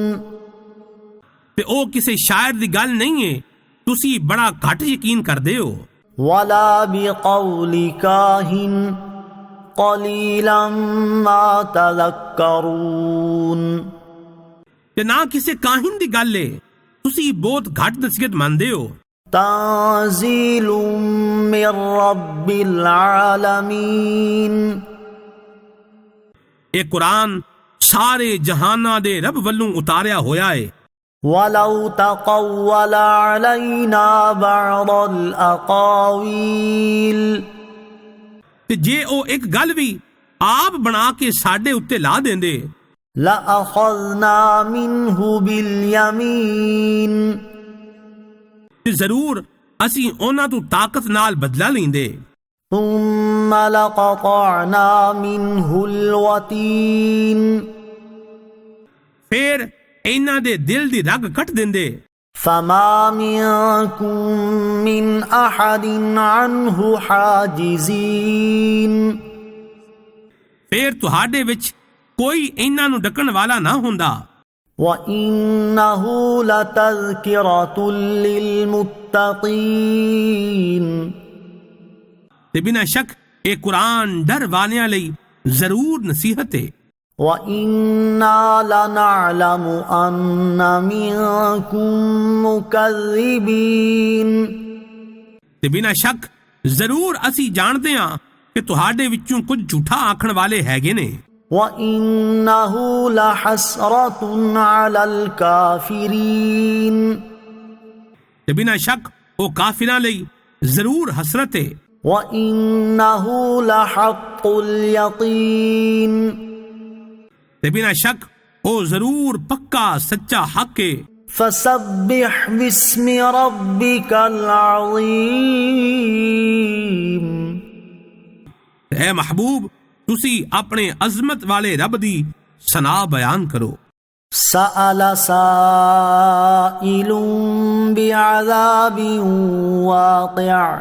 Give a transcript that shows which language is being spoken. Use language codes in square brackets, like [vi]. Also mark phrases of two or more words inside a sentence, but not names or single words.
[pa] تے او کسے شاعر دی گل نہیں ہے تسی بڑا گھٹ یقین کردے ہو. [ar] ولا بقول کاہن قلیلا ما تذکرون. [pa] تے نہ کسے کاہن دی گل ہے تسی بہت گھٹ نصیحت مندے ہو. [ar] تنزیل من رب العالمین. [pa] ਇਹ ਕੁਰਾਨ ਸਾਰੇ ਜਹਾਨਾਂ ਦੇ ਰੱਬ ਵੱਲੋਂ ਉਤਾਰਿਆ ਹੋਇਆ ਹੈ। [ar] وَلَوْ تَقَوَّلَ عَلَيْنَا بَعْضَ الْأَقَاوِيلِ [pa] ਤੇ ਜੇ ਉਹ ਇੱਕ ਗੱਲ ਵੀ ਆਪ ਬਣਾ ਕੇ ਸਾਡੇ ਉੱਤੇ ਲਾ ਦਿੰਦੇ [ar] لَأَخَذْنَا مِنْهُ بِالْيَمِينِ [pa] ਤੇ ਜ਼ਰੂਰ ਅਸੀਂ ਉਹਨਾਂ ਤੋਂ ਤਾਕਤ ਨਾਲ ਬਦਲਾ ਲੈਂਦੇ [ar] ثُمَّ لَقَطَعْنَا مِنْهُ الْوَتِينَ [pa] ਫਿਰ ਇਹਨਾਂ ਦੇ ਦਿਲ ਦੀ ਰਗ ਕੱਟ ਦਿੰਦੇ [ar] فَمَا مِنْكُمْ مِنْ أَحَدٍ عَنْهُ حَاجِزِينَ [pa] ਫਿਰ ਤੁਹਾਡੇ ਵਿੱਚ ਕੋਈ ਇਹਨਾਂ ਨੂੰ ਡੱਕਣ ਵਾਲਾ ਨਾ ਹੁੰਦਾ। [ar] وَإِنَّهُ لَتَذْكِرَةٌ لِلْمُتَّقِينَ [pa] ਤੇ ਬਿਨਾਂ ਸ਼ੱਕ ਇਹ ਕੁਰਾਨ ਡਰ ਵਾਲਿਆਂ ਲਈ ਜ਼ਰੂਰ ਨਸੀਹਤ ਹੈ। [ar] وَإِنَّا لَنَعْلَمُ أَنَّ مِنْكُمْ مُكَذِّبِينَ [pa] ਤੇ ਬਿਨਾਂ ਸ਼ੱਕ ਜ਼ਰੂਰ ਅਸੀਂ ਜਾਣਦੇ ਹਾਂ ਕਿ ਤੁਹਾਡੇ ਵਿੱਚੋਂ ਕੁਝ ਝੂਠਾ ਆਖਣ ਵਾਲੇ ਹੈਗੇ ਨੇ। [ar] وَإِنَّهُ لَحَسْرَةٌ عَلَى الْكَافِرِينَ [pa] ਤੇ ਬਿਨਾਂ ਸ਼ੱਕ ਉਹ ਕਾਫਿਰਾਂ ਲਈ ਜ਼ਰੂਰ ਹਸਰਤ ਹੈ। [ar] وَإِنَّهُ لَحَقُّ الْيَقِينِ [pa] ਤੇ ਬਿਨਾਂ ਸ਼ੱਕ ਉਹ ਜ਼ਰੂਰ ਪੱਕਾ ਸੱਚਾ ਹੱਕ ਹੈ۔ [ar] فَسَبِّحْ بِاسْمِ رَبِّكَ الْعَظِيمِ [pa] اے محبوب تسی اپنے عظمت والے رب دی ثنا بیان کرو۔ [ar] سأل سائل بعذاب واقع